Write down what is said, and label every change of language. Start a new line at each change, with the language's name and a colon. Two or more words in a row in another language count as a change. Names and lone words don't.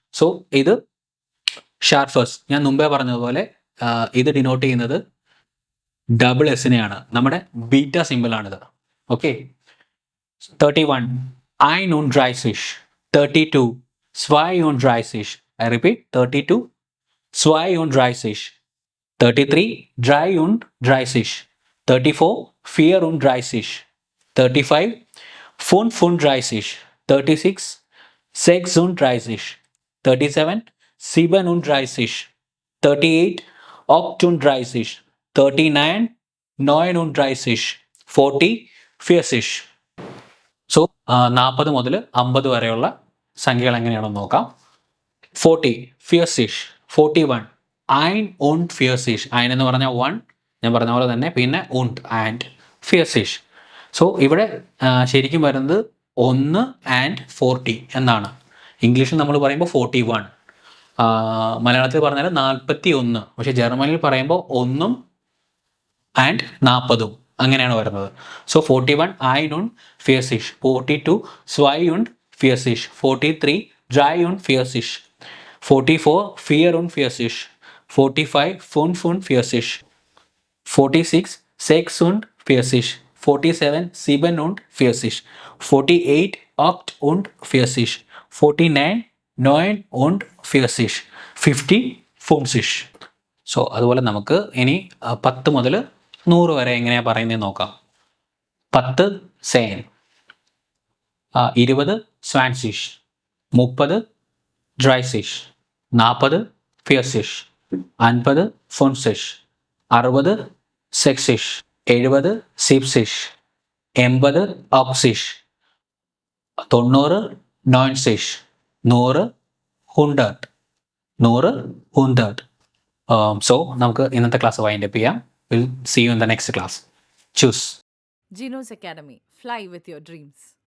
Malayalam: സോ ഇത് ഷാർഫേഴ്സ്, ഞാൻ മുമ്പേ പറഞ്ഞതുപോലെ ഇത് ഡിനോട്ട് ചെയ്യുന്നത്
English: double S.
Malayalam: നമ്മുടെ ബീറ്റ സിമ്പിളാണിത്. ഓക്കെ. 31
German: ein und dreißig. 32 zwei und dreißig.
English: I repeat,
German: 32 zwei und dreißig. 33 dry und dreißig. 34 vier und dreißig. 35 fünf und dreißig. 36 sechs und dreißig. 37 sieben und dreißig. 38 acht und dreißig. 39 neun und dreißig. 40 vierzig.
Malayalam: സോ 40 മുതൽ 50 വരെയുള്ള സംഖ്യകൾ എങ്ങനെയാണെന്ന് നോക്കാം.
German: 40 vierzig. 41 ein und vierzig.
Malayalam: ഐൻ എന്ന് പറഞ്ഞാൽ 1, ഞാൻ പറഞ്ഞ പോലെ തന്നെ, പിന്നെ und ആൻഡ് vierzig. സോ ഇവിടെ ശരിക്കും വരുന്നത് 1 ആൻഡ് 40 എന്നാണ്. ഇംഗ്ലീഷിൽ നമ്മൾ പറയുമ്പോൾ 41, മലയാളത്തിൽ പറഞ്ഞാൽ 41. പക്ഷേ ജർമ്മനിൽ പറയുമ്പോൾ 1 ആൻഡ് 40 അങ്ങനെയാണ് വരുന്നത്.
German: സോ 41 ein und vierzig. 42 zwei und vierzig. 43 drei und vierzig. 44 vier und vierzig. 45 fünf und vierzig. 46 sechs und vierzig. 47 sieben und vierzig. 48 acht und vierzig. 49 neun und vierzig. 50 50.
Malayalam: സോ അതുപോലെ നമുക്ക് ഇനി 10 മുതൽ 100 വരെ എങ്ങനെയാണ് പറയുന്നത് നോക്കാം.
German: 10 zehn, 20 zwanzig, 30 dreißig, 40 vierzig, 50 fünfzig, 60 sechzig, 70 siebzig, 80 achtzig, 90 neunzig, 100 hundert, 100 hundert.
Malayalam: സോ നമുക്ക് ഇന്നത്തെ
English: class wind-up
Malayalam: ചെയ്യാം.
English: Will see you in the next class. ചൂസ് Gino's Academy. Fly with your dreams.